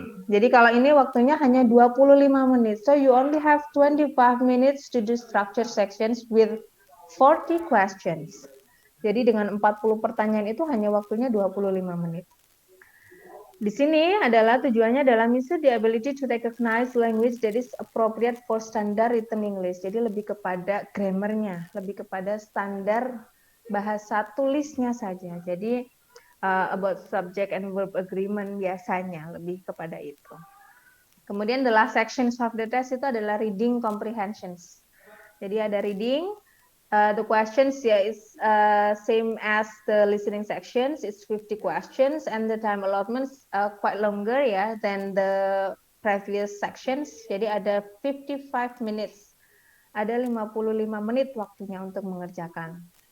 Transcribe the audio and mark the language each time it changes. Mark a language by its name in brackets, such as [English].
[Indonesian] Jadi kalau ini waktunya hanya 25 menit. [English] So you only have 25 minutes to do structure sections with 40 questions. [Indonesian] Jadi dengan 40 pertanyaan itu hanya waktunya 25 menit. Di sini adalah tujuannya adalah [English] measure the ability to recognize language that is appropriate for standard written English. [Indonesian] Jadi lebih kepada grammarnya, lebih kepada standar bahasa tulisnya saja. Jadi [English] about subject and verb agreement [Indonesian] biasanya lebih kepada itu. Kemudian [English] the last sections of the test [Indonesian] itu adalah [English] reading comprehensions. Jadi ada reading, the questions is same as the listening sections, it's 50 questions, and the time allotments quite longer ya than the previous sections. [Indonesian] Jadi ada 55 minutes, ada 55 menit waktunya untuk mengerjakan.